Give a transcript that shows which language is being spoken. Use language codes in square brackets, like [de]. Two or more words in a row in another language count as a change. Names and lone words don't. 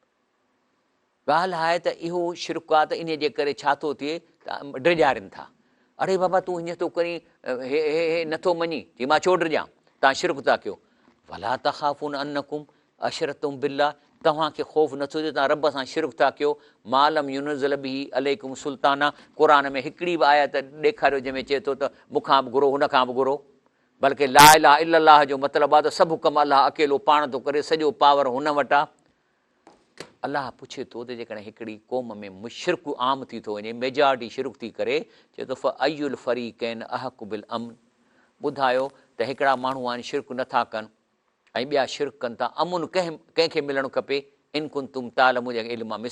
[sd] ॻाल्हि आहे त इहो शिरक आहे, त इन जे करे छा थो थिए त ड्रिॼारीनि था। अड़े बाबा तूं हीअं थो करी, हे नथो मञी, चई मां छो ॾिजां, तव्हां शिरक था कयो। [ar] ولا تخافون أنكم أشركتم بالله, [sd] तव्हांखे ख़ौफ़ नथो थिए तव्हां रब सां शिरक था कयो। [ar] ما لم ينزل به عليكم سلطانا, [sd] क़ुर में हिकिड़ी बि आयत ॾेखारियो जंहिंमें चए थो त मूंखां बि घुरो हुन खां बि घुरो। बल्कि [ar] لا إله إلا الله [sd] जो मतिलबु आहे त सभु कमु अलाह अकेलो पाण थो करे, सॼो पावर हुन वटि आहे। अलाह पुछे थो त जेकॾहिं हिकिड़ी क़ौम में शिरक आम थी थो वञे, मेजॉरिटी शिरक थी करे, चए थो [ar] أي الفريقين أحق بالأمن, [sd] ॿुधायो त हिकिड़ा माण्हू आहिनि शिरक नथा कनि ऐं ॿिया शिरक कनि था, अमुन कंहिंखे मिलणु खपे, [ar] إن كنتم تعلمون [sd] जे इल्म आहे।